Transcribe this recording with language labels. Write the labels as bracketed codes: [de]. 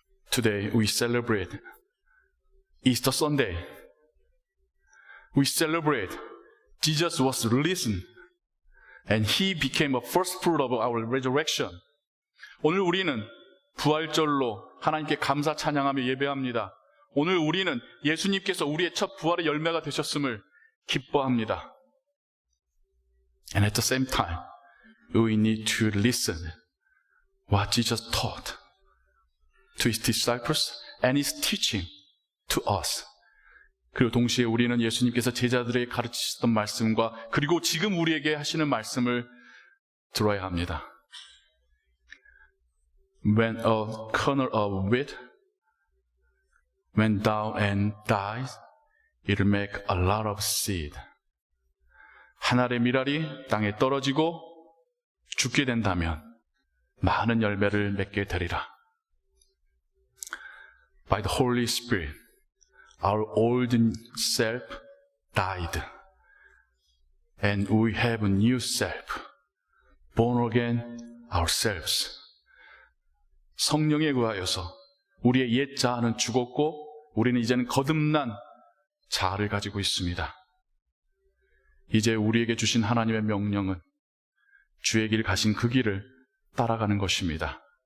[en] Today we celebrate Easter Sunday. We celebrate Jesus was risen and He became a first fruit of our resurrection. [ko] 오늘 우리는 부활절로 하나님께 감사 찬양하며 예배합니다. 오늘 우리는 예수님께서 우리의 첫 부활의 열매가 되셨음을 기뻐합니다. [en] And at the same time, we need to listen what Jesus taught to His disciples and His teaching to us. [ko] 그리고 동시에 우리는 예수님께서 제자들에게 가르치셨던 말씀과 그리고 지금 우리에게 하시는 말씀을 들어야 합니다. [en] When a kernel of wheat went down and died, it will make a lot of seed. [ko] 한 알의 밀알이 땅에 떨어지고 죽게 된다면 많은 열매를 맺게 되리라. [en] By the Holy Spirit, our old self died, and we have a new self, born again ourselves. [ko] 성령에 의하여서 우리의 옛 자아는 죽었고 우리는 이제는 거듭난 자아를 가지고 있습니다. 이제 우리에게 주신 하나님의 명령은 주의 길 가신 그 길을 따라가는 것입니다.